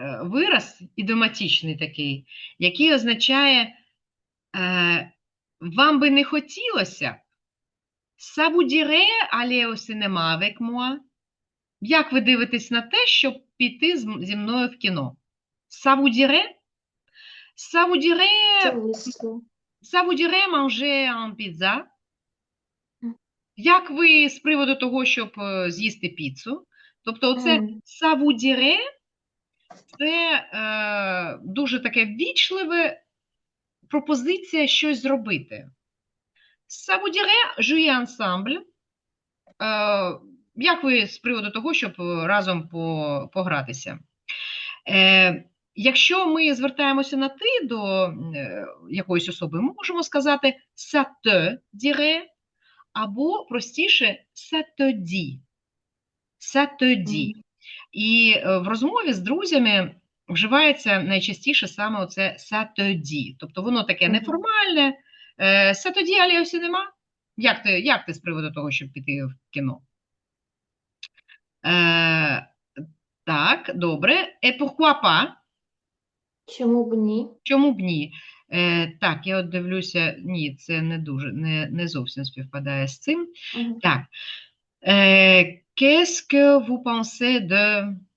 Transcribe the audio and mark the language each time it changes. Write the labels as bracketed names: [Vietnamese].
[Ukrainian] вираз ідиоматичний такий, який означає вам би не хотілося, [French] ça vous dirait aller au cinéma avec moi? [Ukrainian] Як ви дивитесь на те, щоб піти зі мною в кіно? [French] Ça vous dirait? Ça vous [Ukrainian] це [French] dirait, [Ukrainian] вислів. [French] ça vous dirait manger un pizza? М, [Ukrainian] Як ви з приводу того, щоб з'їсти піцу? Тобто оце м, [French] ça vous dirait [Ukrainian] – це дуже таке ввічливе пропозиція щось зробити. [French] Ça vous dirait jouer ensemble? [Ukrainian] Як ви з приводу того, щоб разом погратися? Якщо ми звертаємося на «ти» до якоїсь особи, ми можемо сказати [French] «ça te dirait» [Ukrainian] або простіше [French] «ça te dit». «Ça te dit». м. [Ukrainian] І в розмові з друзями вживається найчастіше саме оце [French] «ça te dit». [Ukrainian] Тобто воно таке Мгм. неформальне. [French] «Ça te dit aller au cinéma?» [Ukrainian] Як ти з приводу того, щоб піти в кіно? Так, добре. [French] Et pourquoi pas? [Ukrainian] Чому б ні? Чому б ні? Так, я от дивлюся, ні, це не дуже, не зовсім співпадає з цим. Мгм. Так. [French] Qu'est-ce que vous pensez de...